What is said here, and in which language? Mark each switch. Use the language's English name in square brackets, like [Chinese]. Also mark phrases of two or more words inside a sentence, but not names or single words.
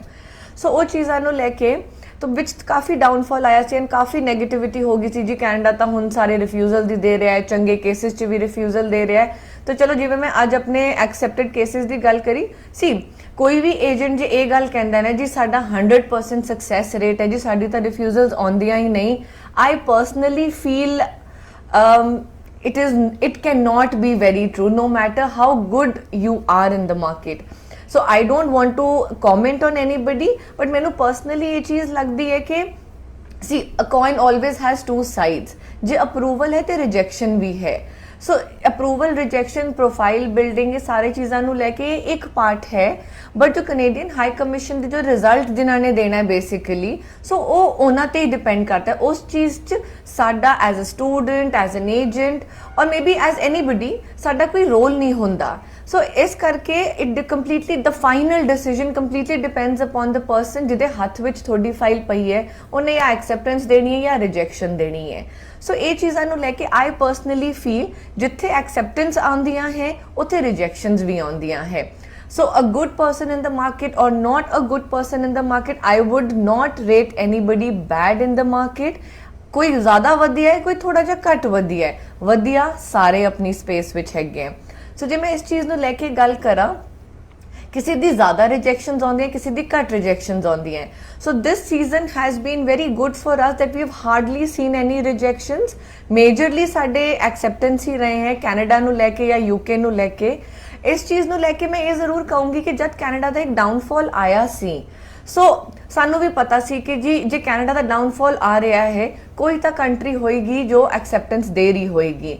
[Punjabi] ਸੋ ਉਹ ਚੀਜ਼ਾਂ ਨੂੰ ਲੈ ਕੇ तो ਵਿੱਚ ਕਾਫੀ ਡਾਊਨਫਾਲ ਆਇਆ ਸੀ ਐਂਡ ਕਾਫੀ ਨੈਗੇਟਿਵਿਟੀ ਹੋ ਗਈ ਸੀ ਜੀ ਕੈਨੇਡਾ ਤਾਂ ਹੁਣ ਸਾਰੇ ਰਿਫਿਊਜ਼ਲ ਦੀ ਦੇ ਰਿਹਾ ਹੈ, ਚੰਗੇ ਕੇਸਿਸ 'ਚ ਵੀ ਰਿਫਿਊਜ਼ਲ ਦੇ ਰਿਹਾ ਹੈ। ਤਾਂ ਚਲੋ ਜਿਵੇਂ ਮੈਂ ਅੱਜ ਆਪਣੇ [English] accepted cases [Punjabi] ਦੀ ਗੱਲ ਕਰੀ ਸੀ, ਕੋਈ ਵੀ ਏਜੰਟ ਜੇ ਇਹ ਗੱਲ ਕਹਿੰਦਾ ਨਾ ਜੀ ਸਾਡਾ 100% [English] success rate [Punjabi] ਹੈ ਜੀ, ਸਾਡੀ ਤਾਂ ਰਿਫਿਊਜ਼ਲਸ ਆਉਂਦੀਆਂ ਹੀ ਨਹੀਂ, [English] I personally feel it cannot be very true no matter how good you are in the market. So I don't want to comment on anybody, but [Punjabi] ਮੈਨੂੰ personally ਇਹ ਚੀਜ਼ ਲੱਗਦੀ ਹੈ ਕਿ [English] see a coin always has two sides. [Punjabi] ਜੇ approval ਹੈ ਤੇ rejection ਵੀ ਹੈ। ਸੋ [English] approval, rejection, profile building [Punjabi] ਇਹ ਸਾਰੇ ਚੀਜ਼ਾਂ ਨੂੰ ਲੈ ਕੇ ਇੱਕ ਪਾਰਟ ਹੈ, ਬਟ ਜੋ ਕੈਨੇਡੀਅਨ ਹਾਈ ਕਮਿਸ਼ਨ ਦੇ ਜੋ ਰਿਜ਼ਲਟ ਜਿਨ੍ਹਾਂ ਨੇ ਦੇਣਾ ਹੈ ਬੇਸਿਕਲੀ, ਸੋ ਉਹ ਉਹਨਾਂ ਤੇ ਹੀ ਡਿਪੈਂਡ ਕਰਦਾ ਹੈ। ਉਸ ਚੀਜ਼ 'ਚ ਸਾਡਾ [English] as a student, as an agent or maybe as anybody [Punjabi] ਸਾਡਾ ਕੋਈ ਰੋਲ ਨਹੀਂ ਹੁੰਦਾ। ਸੋ ਇਸ ਕਰਕੇ [English] it completely the final decision completely depends upon the person [Punjabi] ਜਿਹਦੇ ਹੱਥ ਵਿੱਚ ਤੁਹਾਡੀ ਫਾਈਲ ਪਈ ਹੈ, ਉਹਨੇ ਜਾਂ ਐਕਸੈਪਟੈਂਸ ਦੇਣੀ ਹੈ ਜਾਂ ਰਿਜੈਕਸ਼ਨ ਦੇਣੀ ਹੈ। ਸੋ ਇਹ ਚੀਜ਼ਾਂ ਨੂੰ ਲੈ ਕੇ [English] I personally feel [Punjabi] ਜਿੱਥੇ ਐਕਸੈਪਟੈਂਸ ਆਉਂਦੀਆਂ ਹੈ ਉੱਥੇ ਰਿਜੈਕਸ਼ਨਸ ਵੀ ਆਉਂਦੀਆਂ ਹੈ। [English] So a good person in the market or not a good person in the market, I would not rate anybody bad in the market. [Punjabi] ਕੋਈ ਜ਼ਿਆਦਾ ਵਧੀਆ ਹੈ, ਕੋਈ ਥੋੜਾ ਜਿਹਾ ਘੱਟ ਵਧੀਆ ਹੈ, ਵਧੀਆ ਸਾਰੇ ਆਪਣੀ ਸਪੇਸ ਵਿੱਚ ਹੈਗੇ ਆ। ਸੋ ਜੇ ਮੈਂ ਇਸ ਚੀਜ਼ ਨੂੰ ਲੈ ਕੇ ਗੱਲ ਕਰਾਂ, ਕਿਸੇ ਦੀ ਜ਼ਿਆਦਾ ਰਿਜੈਕਸ਼ਨਸ ਆਉਂਦੀਆਂ, ਕਿਸੇ ਦੀ ਘੱਟ ਰਿਜੈਕਸ਼ਨਸ ਆਉਂਦੀਆਂ। [English] So this season has been very good for us that we have hardly seen any rejections. [Punjabi] ਮੇਜਰਲੀ ਸਾਡੇ ਐਕਸੈਪਟੈਂਸ ਹੀ ਰਹੇ ਹੈ ਕੈਨੇਡਾ ਨੂੰ ਲੈ ਕੇ ਜਾਂ ਯੂਕੇ ਨੂੰ ਲੈ ਕੇ। ਇਸ ਚੀਜ਼ ਨੂੰ ਲੈ ਕੇ ਮੈਂ ਇਹ ਜ਼ਰੂਰ ਕਹੂੰਗੀ ਕਿ ਜਦ ਕੈਨੇਡਾ ਦਾ ਇੱਕ ਡਾਊਨਫਾਲ ਆਇਆ ਸੀ, ਸੋ ਸਾਨੂੰ ਵੀ ਪਤਾ ਸੀ ਕਿ ਜੀ ਜੇ ਕੈਨੇਡਾ ਦਾ ਡਾਊਨਫਾਲ ਆ ਰਿਹਾ ਹੈ, ਕੋਈ ਤਾਂ ਕੰਟਰੀ ਹੋਏਗੀ ਜੋ ਐਕਸੈਪਟੈਂਸ ਦੇ ਰਹੀ ਹੋਏਗੀ।